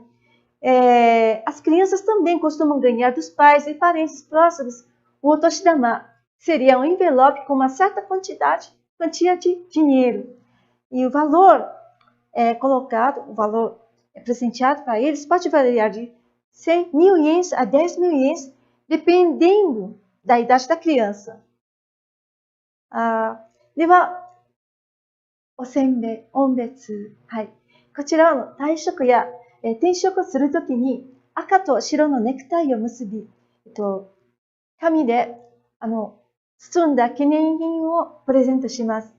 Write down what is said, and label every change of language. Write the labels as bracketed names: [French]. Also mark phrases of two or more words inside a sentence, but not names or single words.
[Portuguese] As crianças também costumam ganhar dos pais e parentes próximos o otoshidama, que seria um envelope com uma certa quantia de dinheiro. E o valor colocado, o valor presenteado para eles pode variar de 100.000 ienes a 10.000 ienes, dependendo da idade da criança. [Japanese] では、お別。はい。こちらの退職や転職するときに赤と白のネクタイを結び、紙で包んだ記念品をプレゼントします。